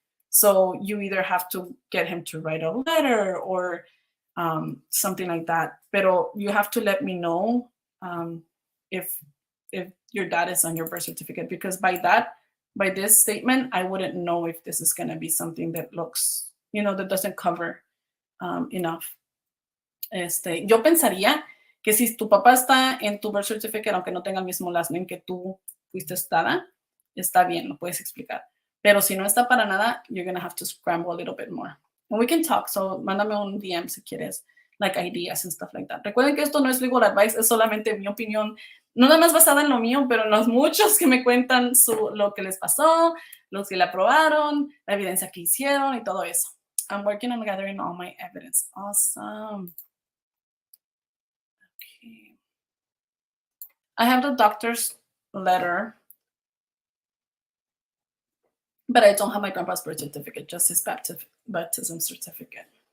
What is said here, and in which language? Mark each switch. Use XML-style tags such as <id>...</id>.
<en>So you either have to get him to write a letter or something like that. Pero you have to let me know if your dad is on your birth certificate, because by this statement, I wouldn't know if this is going to be something that looks, that doesn't cover enough.</en> <es>Yo pensaría que si tu papá está en tu birth certificate, aunque no tenga el mismo last name que tú fuiste dada, está bien, lo puedes explicar. Pero si no está para nada,</es> <en>you're going to have to scramble a little bit more. And we can talk, so</en> <es>mándame un DM si quieres,</es> <en>like ideas and stuff like that.</en> <es>Recuerden que esto no es legal advice, es solamente mi opinión, no nada más basada en lo mío, pero en los muchos que me cuentan lo que les pasó, los que la aprobaron, la evidencia que hicieron y todo eso.</es> <en>I'm working on gathering all my evidence. Awesome. Okay. I have the doctor's letter, but I don't have my grandpa's birth certificate, just his baptism certificate.</en>